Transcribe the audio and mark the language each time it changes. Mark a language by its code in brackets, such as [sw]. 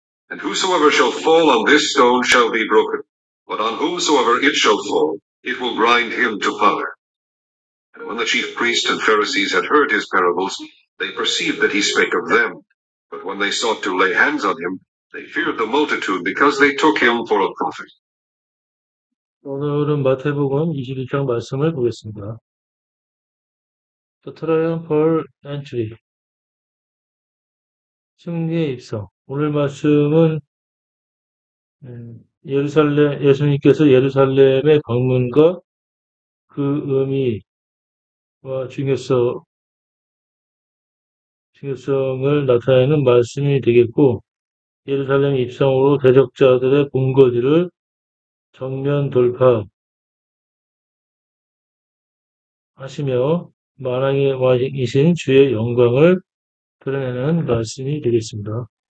[en] And whosoever shall fall on this stone shall be broken, but on whomsoever it shall fall, it will grind him to powder. And when the chief priests and Pharisees had heard his parables, they perceived that he spake of them. But when they sought to lay hands on him, they feared the multitude, because they took him for a prophet. [ko] 오늘은 마태복음 21장 말씀을 보겠습니다. [en] The Triumphal Entry, [ko] 승리의 입성. 오늘 말씀은 예수님께서 예루살렘의 방문과 그 의미와 중요성을 나타내는 말씀이 되겠고, 예루살렘 입성으로 대적자들의 본거지를 정면 돌파하시며 만왕의 왕이신 주의 영광을 드러내는 말씀이 되겠습니다.